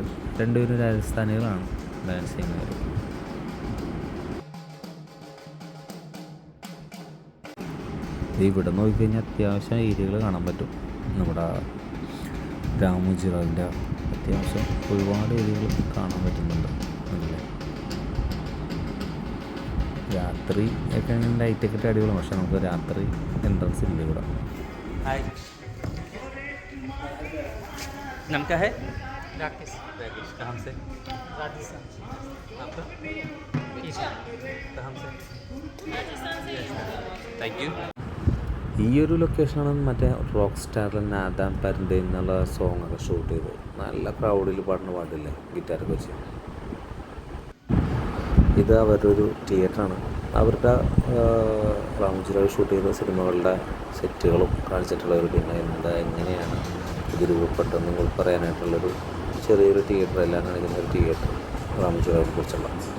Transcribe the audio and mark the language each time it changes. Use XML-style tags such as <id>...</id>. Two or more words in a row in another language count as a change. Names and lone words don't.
<ml>രണ്ടുപേരും രാജസ്ഥാനികളാണ് ഡാൻസ് ചെയ്യുന്നവർ. ഇവിടെ നോക്കിക്കഴിഞ്ഞാൽ അത്യാവശ്യം ഏരിയകൾ കാണാൻ പറ്റും. നമ്മുടെ രാമോജിറാവിൻ്റെ അത്യാവശ്യം ഒരുപാട് ഏരിയകൾ കാണാൻ പറ്റുന്നുണ്ട്. അല്ലേ, രാത്രി ഒക്കെ ലൈറ്റൊക്കെ ഇട്ട് അടിപൊളിയാണ്. പക്ഷെ നമുക്ക് രാത്രി എൻട്രൻസ് ഇല്ല ഇവിടെ.</ml> <hi>नाम क्या है? राकेश. कहाँ से? राजस्थान. आपका? कहाँ से? राजस्थान से.</hi> <en>Thank you.</en> <ml>ഈ ഒരു ലൊക്കേഷനാണ് മറ്റേ റോക്ക് സ്റ്റാറിൽ നാദാം പരൻ്റെ എന്നുള്ള സോങ്ങൊക്കെ ഷൂട്ട് ചെയ്തത്. നല്ല ക്രൗഡിൽ പാടുന്ന പാട്ടില്ലേ ഗിറ്റാറൊക്കെ വെച്ച്. ഇത് അവരുടെ ഒരു തിയേറ്ററാണ്. അവരുടെ റാമുജിറാവ് ഷൂട്ട് ചെയ്ത സിനിമകളുടെ സെറ്റുകളും കാണിച്ചിട്ടുള്ളവർ, പിന്നെ എങ്ങനെയാണ് ഇത് രൂപപ്പെട്ടതെന്ന് കൂടി പറയാനായിട്ടുള്ളൊരു ചെറിയൊരു തിയേറ്റർ, എല്ലാം കാണിക്കുന്ന ഒരു തിയേറ്റർ റാമുജിറാവിനെ കുറിച്ചുള്ള.</ml>